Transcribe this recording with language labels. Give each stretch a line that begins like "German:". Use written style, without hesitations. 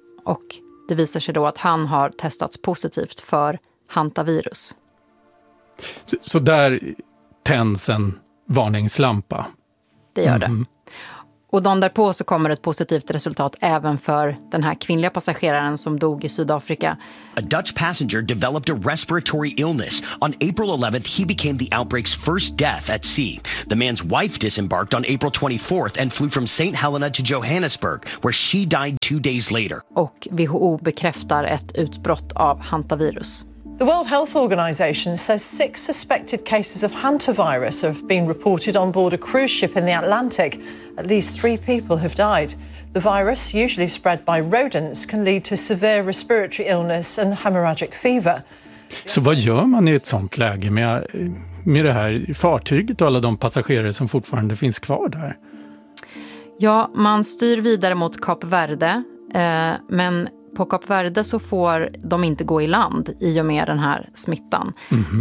Swedish: Och det visar sig då att han har testats positivt för hantavirus. Så där tänds en varningslampa. Det gör det. Och dagen därpå så kommer ett positivt resultat även för den här kvinnliga passageraren som dog i Sydafrika.
English: A Dutch passenger developed a respiratory illness. On April 11th, he became the outbreak's first death at sea. The man's wife disembarked on April 24th and flew from St. Helena to Johannesburg, where she died two days later.
Swedish: Och WHO bekräftar ett utbrott av hantavirus.
English: The World Health Organization says six suspected cases of hantavirus have been reported on board a cruise ship in the Atlantic. At least three people have died. The virus, usually spread by rodents, can lead to severe respiratory illness and hemorrhagic fever.
Swedish: Så vad gör man i ett sånt läge med det här fartyget och alla de passagerare som fortfarande finns kvar där? Ja, man styr vidare mot Kap Verde, men på Kap Verde så får de inte gå i land i och med den här smittan. Mm-hmm.